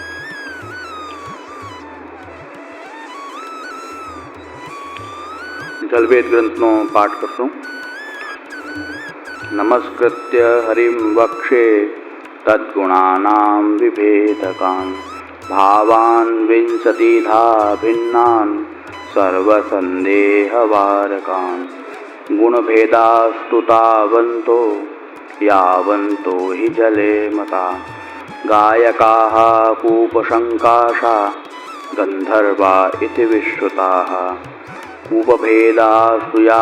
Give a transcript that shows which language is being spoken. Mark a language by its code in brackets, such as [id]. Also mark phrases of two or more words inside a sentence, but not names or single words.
[gu] જલવેદ ગ્રંથનો પાઠ કરશું. [sa] નમસ્કૃત્ય હરિમ વક્ષે તદ્ગુણાનાં વિભેદકાન ભાવાન વિંશતિધા ભિન્નાન सर्वसन्देहवारकान् गुणभेदास्तु तावन्तो यावन्तो हि जले मता गायकाः कूपशङ्काशा गन्धर्वा इति विश्रुताः कूपभेदास्तु